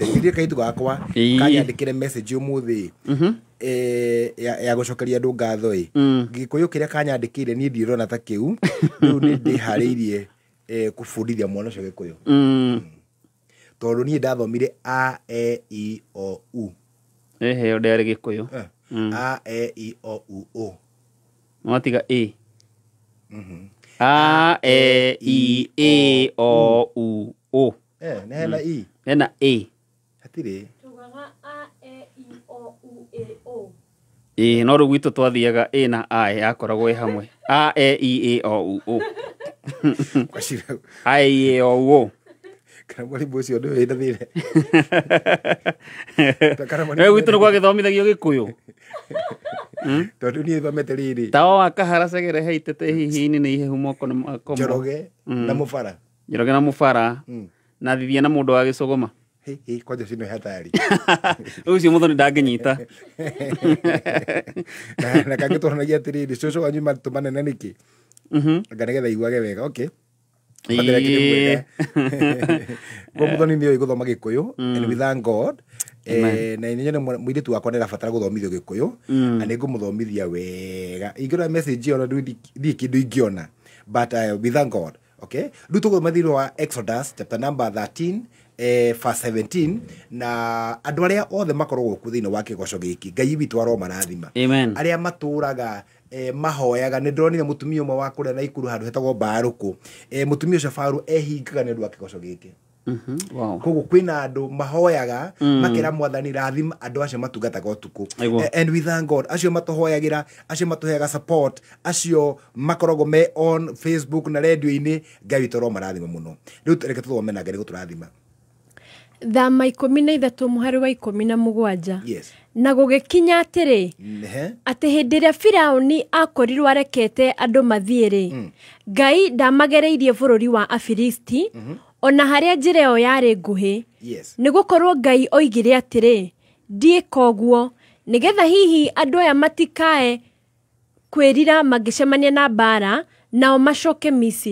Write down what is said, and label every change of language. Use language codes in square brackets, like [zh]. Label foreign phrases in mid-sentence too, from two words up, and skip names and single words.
[ki] Thirire kaitu gakwa kanyandikire message umuthi ya gucokeria andu ngatho Gikuyu kiria kanyandikire ni ndirona ta kiu riu ni ndihariirie kubundithia mwana ucio Gikuyu tondu ni ndathomire A E I O U yo ndari Gikuyu A E I O U O mwatiga A A E I O U O nena I nena A hatire tugaga A E I O U E O no ru gwitu twathiaga A na I yakoragwo hamwe A E I O U O A E O U kana mwalimu ucio ndio ina thire gwitu ni gwagithomithagio Gikuyu tondu ni thomete riri tawa wa kaharacagere heitete hihi-ini ni ihehu moko na mako Njoroge na Mubara Njoroge na Mubara na thithia na mundu wa Gicuguma kwanja cino hatari ucio muthoni ndanginyita na kangitwaranagia atiriri cucu wanyu matumanene niki nganegetha iguage wega okay muthoni ni guthoma Gikuyu [en] and we thank God [ki] na inyene muiritu wakwa ni rabatara guthomithio Gikuyu na ni ngumuthomithia wega ingirora message ona ndi kindu ingiona [en] but we thank God [ki] okay ndu tuguthoma thiro wa Exodus [en] chapter number 13 verse 17 [ki] na andu aria othe makoragwo ku thiini wa kigoco giki Ngai witu aromarathima aria maturaga mahoyaga ni ndronire mutumia umwe wa kuria na ikuru handu hetagwo Baruku mutumia ucio Paulo ehingaga ni ndu wa kigoco giki koguo kwina andu mahoyaga makira mwathani rathima andu acio matungataga utuku [en] and we thank God [ki] acio matuhoyagira acio matuheaga support acio makoragwo me [en] on Facebook [ki] na radio-ini Ngai witu aromarathima muno riu reke tuthome na Ngai guturathima Thama 13 muhari wa 17 yes na gugikinya atiri ati hindi iria Firauni akorirwo arekete andu mathiiri Ngai ndamagereirie bururi wa Afilisti ona haria njira yo yari nguhi ni gukorwo Ngai oigire atiri ndiika uguo nigetha hihi andu aya matikae kwirira magicemania na bara nao macoke Misiri.